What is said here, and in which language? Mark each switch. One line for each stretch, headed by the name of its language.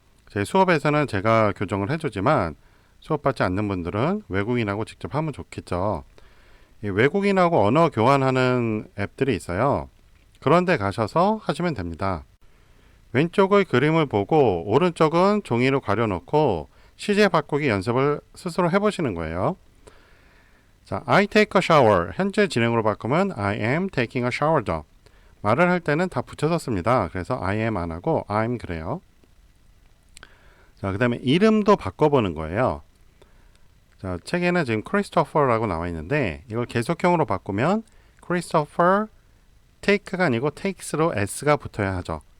Korean: 제 수업에서는 제가 교정을 해주지만 수업받지 않는 분들은 외국인하고 직접 하면 좋겠죠. 외국인하고 언어 교환하는 앱들이 있어요. 그런 데 가셔서 하시면 됩니다. 왼쪽의 그림을 보고 오른쪽은 종이로 가려놓고 시제 바꾸기 연습을 스스로 해보시는 거예요. 자,
English: I take a shower.
Korean: 현재 진행으로 바꾸면
English: I am taking a shower죠.
Korean: 말을 할 때는 다 붙여서 씁니다. 그래서
English: I am
Korean: 안 하고
English: I'm
Korean: 그래요. 자, 그 다음에 이름도 바꿔보는 거예요. 자, 책에는 지금 크리스토퍼라고 나와 있는데 이걸 계속형으로 바꾸면 크리스토퍼 take가 아니고 takes로 s가 붙어야 하죠.